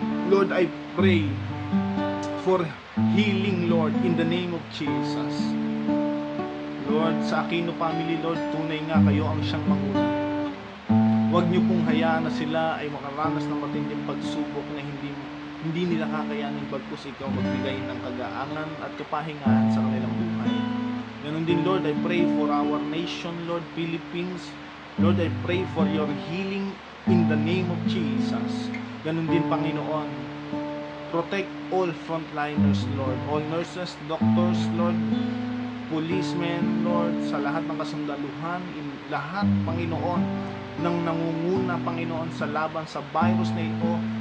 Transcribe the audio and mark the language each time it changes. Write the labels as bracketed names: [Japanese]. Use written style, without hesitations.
[English] Lord, I pray for healing, Lord, in the name of Jesus. [Filipino] Lord, sa Aquino family, Lord, tunay nga kayo ang siyang manguna. Huwag niyo pong hayaan na sila ay makaranas ng matinding pagsubok na hindi nila kakayanin, bagkus ikaw magbigay ng kagaangan at kapahingahan sa kanilang buhay. Ganun din, [English] Lord, I pray for our nation, Lord, Philippines. Lord, I pray for your healing in the name of Jesus. [Filipino] Ganun din, Panginoon, [English] protect all frontliners, Lord, all nurses, doctors, Lord, policemen, [Filipino] Lord, sa lahat ng kasundaluhan, lahat, Panginoon, ng nangunguna, Panginoon, sa laban sa virus na ito.